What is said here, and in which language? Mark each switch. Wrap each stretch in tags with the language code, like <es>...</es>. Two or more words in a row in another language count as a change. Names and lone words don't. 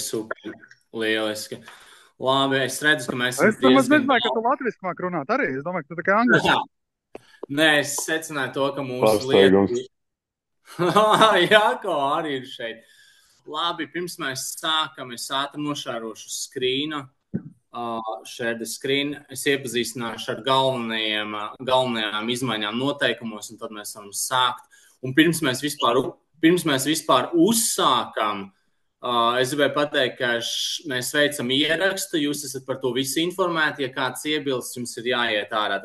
<lv>super, lieliski. Labi, es redzu, ka mēs Es esam nemaz diezgan nezināju, ka tu latviski māk runāt arī. Es domāju, ka tu tā kā angliski. Nē, es secināju to, ka mūsu Pārsteigums. Jāko arī ir šeit. Labi, pirms mēs sākam, es ātri nošārošu skrīnu.</lv> <en>Share the screen.</en> <lv>Es iepazīstināšu ar galvenajām izmaiņām noteikumos, un tad mēs varam sākt. Un pirms mēs vispār uzsākam, es gribēju pateikt, ka mēs veicam ierakstu, jūs esat par to visu informēti, ja kāds iebilst, jums ir jāiet ārā.</lv>